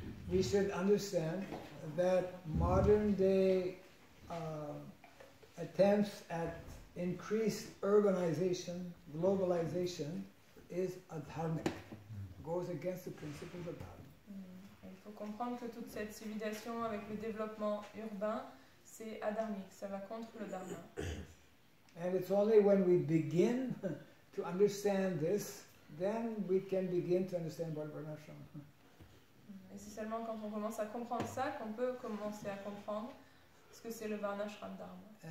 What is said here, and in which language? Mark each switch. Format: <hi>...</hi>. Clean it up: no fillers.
<en>We should understand that modern day attempts at increased urbanization, globalization, is adharmic, goes against the principles of Dharma.</en> <fr>Il faut comprendre que toute cette civilisation avec le développement urbain, c'est adharmique, ça va contre le Dharma.</fr> <en>And it's only when we begin to understand this, then we can begin to understand what Varnashram.</en> <fr>Et c'est seulement quand on commence à comprendre ça qu'on peut commencer à comprendre ce que c'est le Varnashram Dharma.</fr>